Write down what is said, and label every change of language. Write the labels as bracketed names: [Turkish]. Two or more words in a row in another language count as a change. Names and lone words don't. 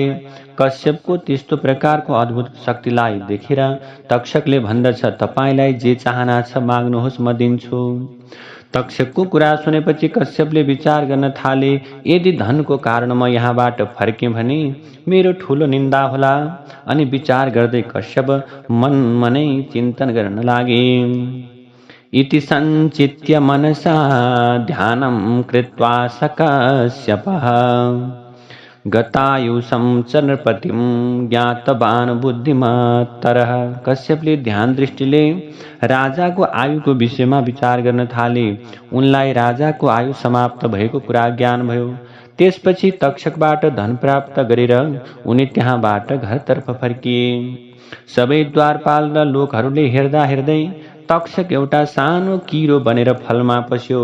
[Nepali] कश्यपको त्यस्तो प्रकारको अद्भुत शक्तिलाई देखेर तक्षकले भन्दछ, तपाईलाई जे चाहना छ माग्नुहोस्, म दिन्छु। तक्षकको कुरा सुनेपछि कश्यपले विचार गर्न थाले, यदि धनको कारण म यहाँबाट फर्केँ भने मेरो ठुलो निन्दा होला। अनि विचार गर्दै कश्यप मनै चिन्तन गर्न लागे। [Sanskrit] इति सञ्चित्य मनसा ध्यानं कृत्वा स कश्यपः गतायुषं च नृपतिं ज्ञातवान् बुद्धिमत्तरः। [Nepali] कश्यपले ध्यान दृष्टिले राजाको आयुको विषयमा विचार गर्न थाले। उनलाई राजाको आयु समाप्त भएको कुरा ज्ञान भयो। त्यसपछि तक्षकबाट धन प्राप्त गरेर उनी त्यहाँबाट घरतर्फ फर्किए। सबै द्वारपाल र लोकहरूले हेर्दा हेर्दै तक्षक एउटा सानो किरो बनेर फलमा पस्यो।